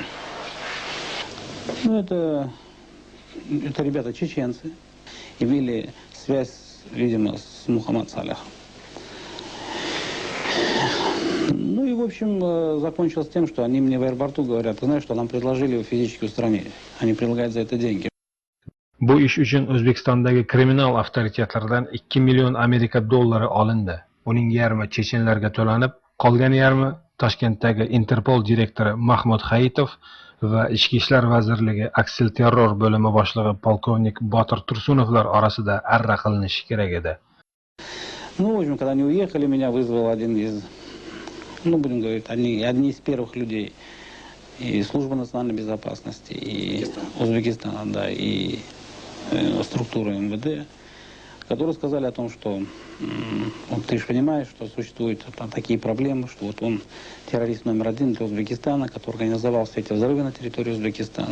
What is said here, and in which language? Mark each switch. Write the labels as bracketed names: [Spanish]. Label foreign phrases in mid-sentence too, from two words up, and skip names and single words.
[Russian] Ну, это ребята чеченцы. Имели связь, видимо, с Мухаммад Салихом. Ну и, в общем, закончилось тем, что они мне в аэропорту говорят: ты знаешь, что нам предложили его физически устранить. Они предлагают за это деньги. [Uzbek] Bu ish uchun O'zbekistondagi kriminal avtoritetlardan 2 million Amerika dollari olindi. Uning yarmi chechenlarga to'lanib, qolgan yarmi Toshkentdagi Interpol direktori Mahmud Hayitov va Ichki ishlar vazirligi aksilterror bo'limi boshlig'i polkovnik Botir Tursunovlar orasida arra qilinishi kerak edi. [Russian] Ну, в общем, когда они уехали, меня вызвал один из, ну, будем говорить, одни из первых людей. И Служба национальной безопасности, и Узбекистана, да, и структуры МВД, которые сказали о том, что вот ты же понимаешь, что существуют такие проблемы, что вот он террорист номер 1 для Узбекистана, который организовал все эти взрывы на территории Узбекистана.